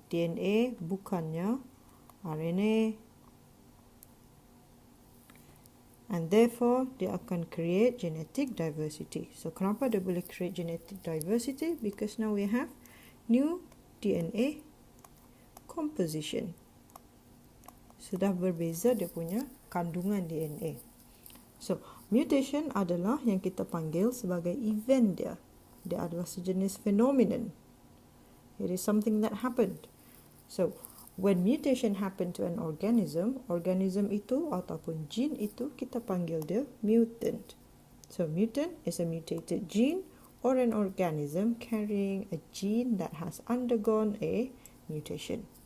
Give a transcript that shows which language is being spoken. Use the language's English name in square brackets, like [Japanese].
[English] DNA [Malay] bukannya [English] RNA, and therefore [Malay] dia akan [English] create genetic diversity. So [Malay] kenapa dia boleh [English] create genetic diversity? Because now we have new DNA composition. [Malay] Sudah berbeza dia punya kandungan DNA. So mutation adalah yang kita panggil sebagai event dia. Dia adalah sejenis phenomenon. [English] It is something that happened. So when mutation happen to an organism, organism [Malay] itu ataupun gene itu kita panggil dia [English] mutant. So mutant is a mutated gene or an organism carrying a gene that has undergone a mutation.